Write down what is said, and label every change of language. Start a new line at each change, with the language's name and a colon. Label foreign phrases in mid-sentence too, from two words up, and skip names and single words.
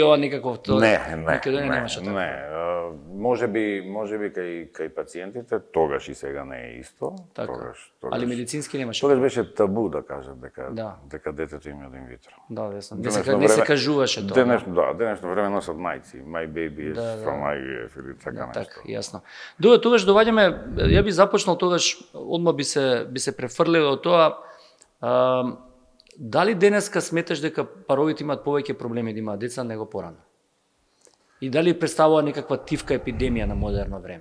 Macedonian: или ова никаков тоа. Никаде немаше така. Не, можеби кај пациентите тогаш и сега не е исто. Така. Тогаш. Али медицински немаше. Тогаш беше табу да кажат Да. дека детето им е од инвитро. Да, десно. Денешно Не се време- кажуваше тоа. Денешно време носат мајци,
English: my baby is from IVF
Macedonian: или така нешто. Така, јасно. Добре, тогаш доваѓаме, ја би започнал тогаш, одма би се префрлил од тоа. Дали денеска сметаш дека паровите имаат повеќе проблеми да имаат деца него порано? И дали представува некаква тивка епидемија на модерно време?